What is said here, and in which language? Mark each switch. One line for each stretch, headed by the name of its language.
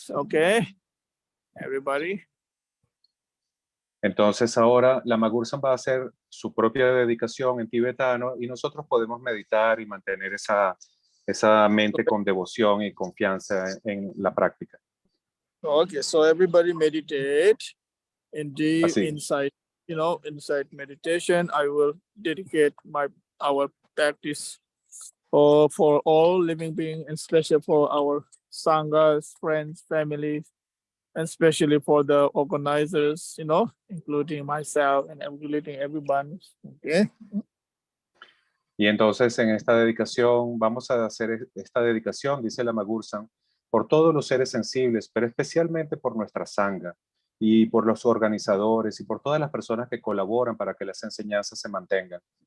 English: Okay, everybody.
Spanish: Entonces ahora Lama Gursam va a hacer su propia dedicación en tibetano y nosotros podemos meditar y mantener esa mente con devoción y confianza en la práctica.
English: Okay, so everybody meditate in deep
Spanish: Así.
English: insight, inside meditation. I will dedicate our practice for all living beings, and especially for our sanghas, friends, families, and especially for the organizers, including myself and including everyone. Okay.
Spanish: Y entonces en esta dedicación, vamos a hacer esta dedicación, dice Lama Gursam, por todos los seres sensibles, pero especialmente por nuestra sangha y por los organizadores y por todas las personas que colaboran para que las enseñanzas se mantengan.